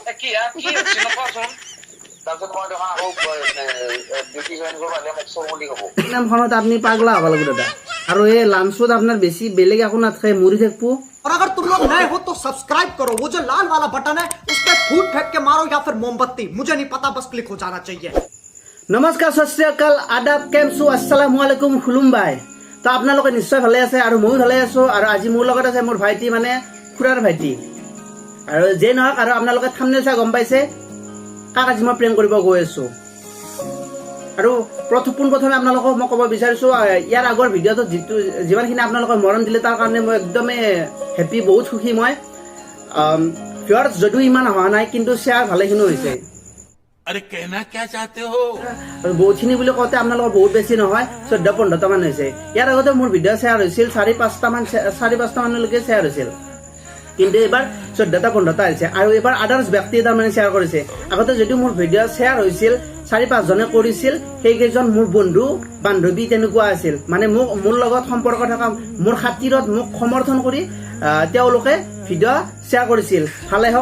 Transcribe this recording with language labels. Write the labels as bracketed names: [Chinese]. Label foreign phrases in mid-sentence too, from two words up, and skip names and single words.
[Assamese] কি চিনপাচোন তাৰপিছত মই দেখোন আকৌ ডিউটি জইন কৰিব হ'লে মোক চব বুলি ক'ব নামখনত আপুনি পাগলা হ'ব লাগিব দাদা আৰু এই লাঞ্চত আপোনাৰ বেছি বেলেগ একো নাথাকে মুড়ি থাকিব [Hindi] और अगर तुम लोग नए हो तो सब्सक्राइब करो वो जो लाल वाला बटन है उस पर फूट फेंक के मारो या फिर मोमबत्ती मुझे नहीं पता बस क्लिक हो जाना चाहिए [Assamese] নমস্কাৰ [Punjabi] ਸਤ ਸ੍ਰੀ ਅਕਾਲ [Assamese] আদাব কেমছো [Arabic] السلام عليكم [Assamese] খুলুমবাই তো আপোনালোকে নিশ্চয় ভালে আছে আৰু ময়ো ভালে আছো আৰু আজি মোৰ লগত আছে মোৰ ভাইটি মানে খুৰাৰ ভাইটি আৰু যে নহওক আৰু আপোনালোকে থাম্বনেল চাই গম পাইছে কাক আজি মই প্ৰেম কৰিব গৈ আছো আৰু পোনপ্ৰথমে আপোনালোকক মই ক'ব বিচাৰিছো ইয়াৰ আগৰ ভিডিঅ'টো যিমানখিনি আপোনালোকে মৰম দিলে তাৰ কাৰণে মই একদমেই হেপী বহুত সুখী মই ভিউৱাৰ্ছ যদিও ইমান হোৱা নাই কিন্তু শ্বেয়াৰ ভালেখিনি হৈছে [Hindi] अरे कहना क्या चाहते हो [Assamese] বহুতখিনি বুলি কওঁতে আপোনালোকৰ বহুত বেছি নহয় 14-15টা মান হৈছে ইয়াৰ আগতে মোৰ ভিডিঅ' শ্বেয়াৰ হৈছিল 4-5টা মানলৈকে শ্বেয়াৰ হৈছিল কিন্তু এবাৰ 14-15টা হৈছে আৰু এবাৰ আদাৰ্ছ ব্যক্তি এটা মানে শ্বেয়াৰ কৰিছে আগতে যদিও মোৰ ভিডিঅ' শ্বেয়াৰ হৈছিল 4-5 জনে কৰিছিল সেইকেইজন মোৰ বন্ধু বান্ধৱী তেনেকুৱা আছিল মানে মোৰ লগত সম্পৰ্ক থকা মোৰ খাতিৰত মোক সমৰ্থন কৰি তেওঁলোকে ভিডিঅ' শ্বেয়াৰ কৰিছিল ভালে হওক